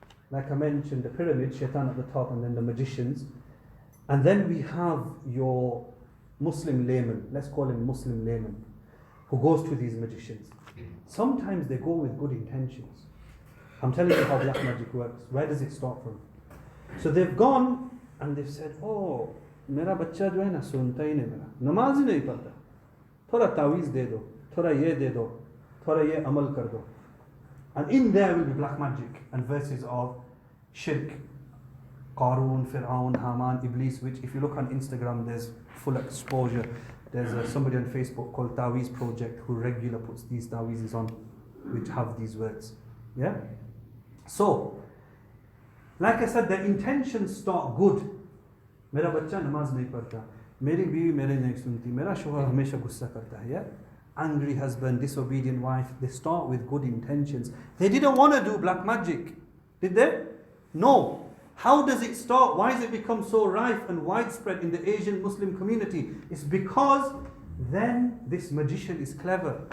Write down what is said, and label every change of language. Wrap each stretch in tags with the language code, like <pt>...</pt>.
<en>Like I mentioned, the pyramid, Shaitan at the top, and then the magicians. And then we have your Muslim layman, let's call him Muslim layman, who goes to these magicians. Sometimes they go with good intentions. I'm telling you how black magic works. Where does it start from? So they've gone and they've said, oh,</en> <hi>मेरा बच्चा जो है ना सुनता ही नहीं मेरा नमाज ही नहीं पढ़ता थोड़ा तावीज़ दे दो थोड़ा ये दे दो थोड़ा ये अमल कर दो.</hi> <en>And in there will be black magic and verses of shirk, Qarun, Fir'aun, Haman, Iblis, which if you look on Instagram there's full exposure. There's somebody on Facebook called Taweez Project who regularly puts these taweezes on which have these words. Yeah? So, like I said, the intentions start good.</en> <hi>मेरा बच्चा नमाज नहीं पढ़ता, मेरी बीवी मेरे नहीं सुनती, मेरा शौहर हमेशा गुस्सा करता है.</hi> <en>Yeah? Angry husband, disobedient wife. They start with good intentions. They didn't want to do black magic, did they? No. How does it start? Why has it become so rife and widespread in the Asian Muslim community? It's because then this magician is clever.</en>